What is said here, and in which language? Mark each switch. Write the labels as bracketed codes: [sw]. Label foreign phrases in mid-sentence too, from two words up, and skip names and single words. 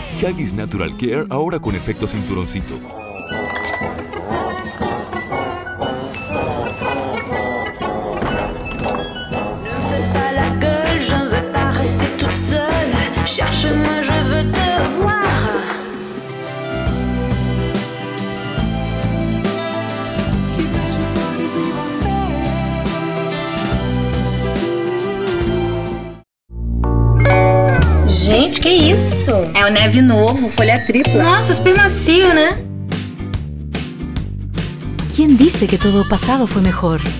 [es] Huggies Natural Care ahora con efecto cinturoncito. [fr] Ne fais pas la gueule, je ne veux pas rester toute seule. Cherche-moi, je veux te voir. [pt] Gente, que isso? É o neve novo, folha tripla. Nossa, super macio, né? [es] ¿Quién dice que todo pasado fue mejor?